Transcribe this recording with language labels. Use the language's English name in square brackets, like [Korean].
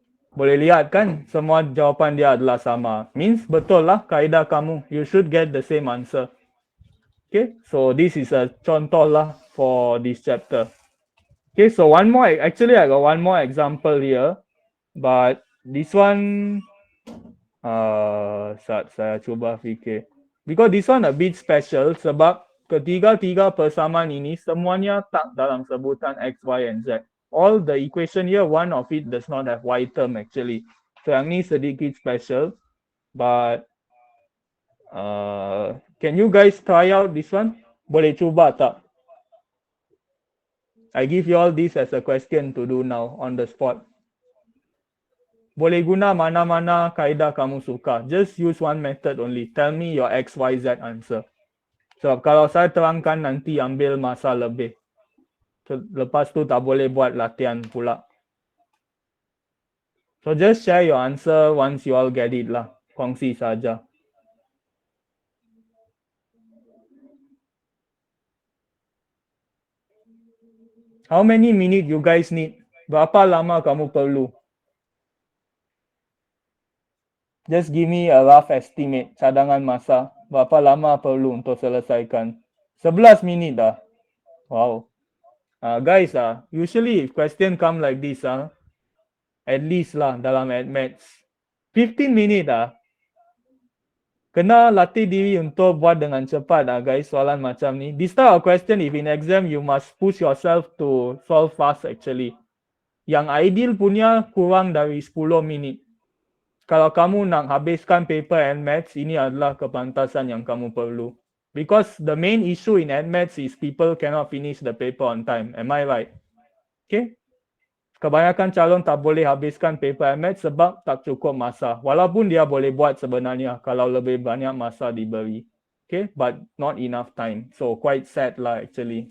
[Malay] Boleh lihat kan, semua jawapan dia adalah sama. Means betul lah kaedah kamu. [English] You should get the same answer. Okay, so this is a contoh lah for this chapter. Okay, so one more, actually I got one more example here. But this one, [Malay] saya cuba fikir. [English] Because this one a bit special [Malay] sebab ketiga-tiga persamaan ini semuanya tak dalam sebutan X, Y, and Z. [English] All the equation here, one of it does not have Y term actually. [Malay] So yang ni sedikit special. [English] But can you guys try out this one? [Malay] Boleh cuba tak? [English] I give you all this as a question to do now on the spot. [Malay] Boleh guna mana-mana kaedah kamu suka. [English] Just use one method only. Tell me your X, Y, Z answer. [Malay] So kalau saya terangkan nanti ambil masa lebih. So, lepas tu tak boleh buat latihan pula. [English] So just share your answer once you all get it lah. [Malay] Kongsi saja. [English] How many minutes you guys need? [Malay] Berapa lama kamu perlu? [English] Just give me a rough estimate, [Malay] cadangan masa. Berapa lama perlu untuk selesaikan? 11 minit dah. Wow. [English] Guys, usually if question come like this, at least lah [Malay] dalam maths. 15 minit Kena latih diri untuk buat dengan cepat guys, soalan macam ni. [English] This type of question, if in exam, you must push yourself to solve fast actually. [Malay] Yang ideal punya kurang dari 10 minit. Kalau kamu nak habiskan paper and maths, ini adalah kepantasan yang kamu perlu. [English] Because the main issue in maths is people cannot finish the paper on time. Am I right? Okay? [Malay] Kebanyakan calon tak boleh habiskan paper maths sebab tak cukup masa. Walaupun dia boleh buat sebenarnya kalau lebih banyak masa diberi. [English] Okay, but not enough time. So quite sad lah actually.